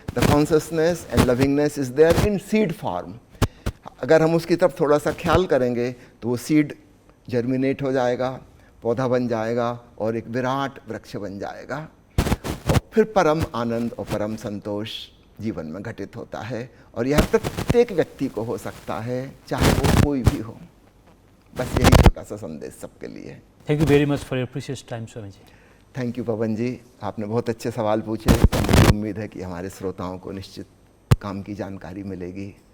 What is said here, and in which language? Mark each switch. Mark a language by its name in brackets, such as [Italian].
[English] The consciousness and lovingness is there in seed form. [Hindi] अगर हम उसकी तरफ थोड़ा सा ख्याल करेंगे तो वो सीड जर्मिनेट हो जाएगा, पौधा बन जाएगा और एक विराट वृक्ष बन जाएगा, और फिर परम आनंद और परम संतोष जीवन में घटित होता है। और यह प्रत्येक व्यक्ति को हो सकता है, चाहे वो कोई भी हो। बस यही छोटा सा संदेश सबके लिए। [English] Thank you very much for your precious time, Swami ji. [Hindi] Thank you पवन जी, आपने बहुत अच्छे सवाल पूछे। मुझे उम्मीद है कि हमारे श्रोताओं को निश्चित काम की जानकारी मिलेगी।